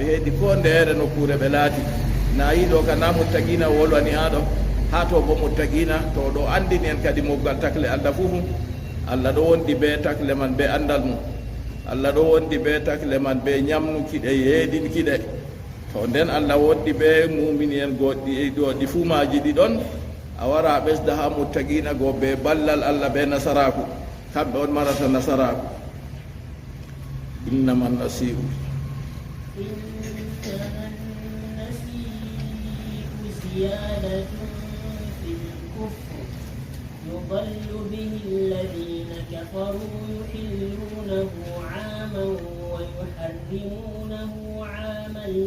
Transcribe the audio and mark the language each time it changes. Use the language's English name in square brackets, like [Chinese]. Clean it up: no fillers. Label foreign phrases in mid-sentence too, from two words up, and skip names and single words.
[Fula] heedi ko ndeere nokkure ɓe laati na yiɗo ka na muttaqina wolwani haɗo ha to bo muttaqina to ɗo andini en kadi mobgal takle Allah fuu Allah ɗo wondi be takle man be andal mum Allah ɗo wondi be takle man be ñamnukiɗe yeedinkiɗe to nden Allah wondi be mumini en goɗɗi fuumaji ɗi ɗon a wara ɓesda ha muttaqina go be ballal Allah be nasaraku kamɓe on marata nasaraku [Arabic] إنما النسيء يضل به الذين كفروا يحلونه عاما ويحرمونه عاما